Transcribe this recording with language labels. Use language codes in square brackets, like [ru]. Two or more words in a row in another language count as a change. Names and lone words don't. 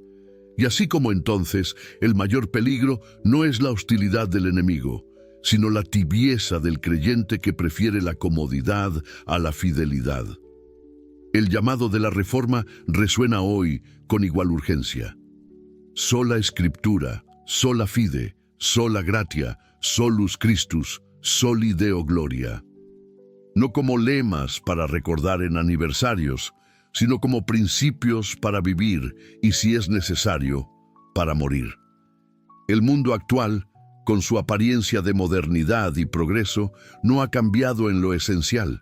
[es] Y así como entonces, el mayor peligro no es la hostilidad del enemigo, sino la tibieza del creyente que prefiere la comodidad a la fidelidad. El llamado de la Reforma resuena hoy con igual urgencia. [la] Sola Escriptura, sola fide, sola gratia, solus Christus, soli Deo gloria. [es] No como lemas para recordar en aniversarios, sino como principios para vivir y, si es necesario, para morir. El mundo actual, con su apariencia de modernidad y progreso, no ha cambiado en lo esencial.